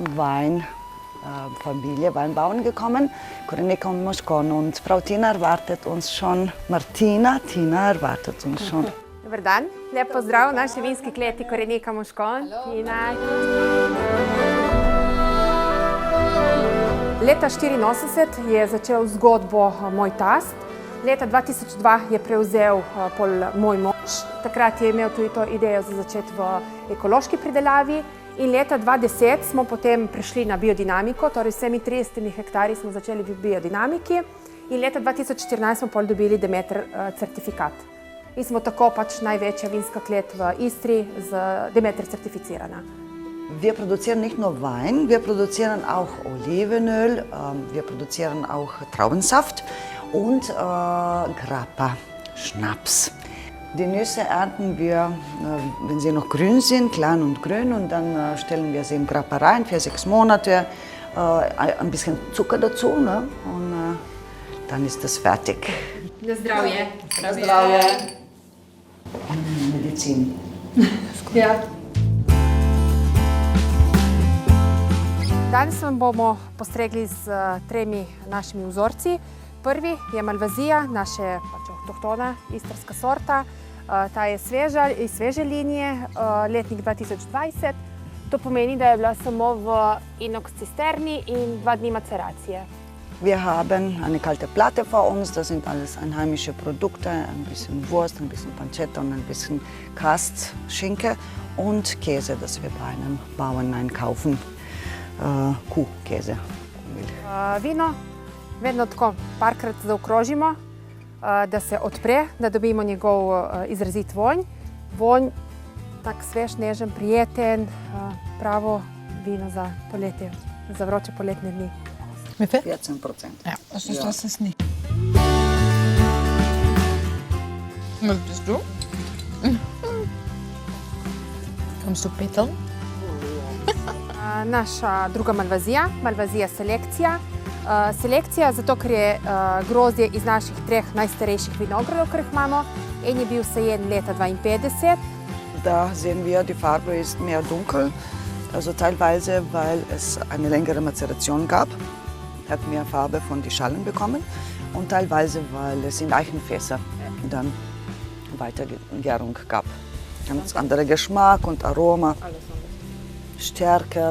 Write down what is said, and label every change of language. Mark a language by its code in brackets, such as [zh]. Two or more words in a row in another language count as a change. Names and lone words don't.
[de] Weinbauern gekommen, Korenika und Moskon. Und Frau Tina erwartet uns schon. Tina erwartet uns schon. [sl] Dobar dan, lep pozdrav v naši vinski kleti Korenika Moškon. Leta 1984 je začel zgodbo moj tast. Leta 2002 je prevzel moj mož. Takrat je imel tudi to idejo za začeti v ekološki pridelavi. In leta 2010 smo potem prešli na biodinamiko, torej vsemi 30 hektarji smo začeli v biodinamiki. In leta 2014 smo pol dobili Demeter certifikat. In smo tako pač največja vinska klet v Istri z Demeter certificirana. [de] Wir produzieren nicht nur Wein, wir produzieren auch Olivenöl, wir produzieren auch Traubensaft und Grappa, Schnaps. Die Nüsse ernten wir, wenn sie noch grün sind, klein und grün, und dann stellen wir sie im Grappa rein für 6 Monate, ein bisschen Zucker dazu, ne? Und dann ist das fertig. [sl] Na zdravje. Na zdravje. Medizin. Ja. Danes vam bomo postregli z 3 našimi vzorci. Prvi je Malvazija, naša avtohtona istrska sorta. Ta je sveža, iz sveže linije, letnik 2020. To pomeni, da je bila samo v inox cisterni in 2 dni maceracije. [de] Wir haben eine kalte Platte vor uns, das sind alles einheimische Produkte, ein bisschen Wurst, ein bisschen Pancetta und ein bisschen Kastschinke und Käse, das wir bei einem Bauern einkaufen. Kuhkäse. [sl] Vino vedno tako parkrat zaokrožimo, da se odpre, da dobimo njegov izrazit vonj. Vonj, tak svež, nežen, prijeten, pravo vino za poletje, za vroče poletne dni. 14%. [de] Ja, das ist nicht. Was bist du? Kommst du peteln? [sl] Naša druga Malvazija, Malvazija selekcija. Selekcija, zato ker je grozdje iz naših 3 najstarejših vinogradov, ki jih imamo. En je bil sajen leta 52. [de] Da sehen wir, die Farbe ist mehr dunkel, also teilweise, weil es eine längere Mazeration gab, hat mehr Farbe von den Schalen bekommen und teilweise, weil es in Eichenfässer dann Weitergärung gab. Ganz anderer Geschmack und Aroma, stärker.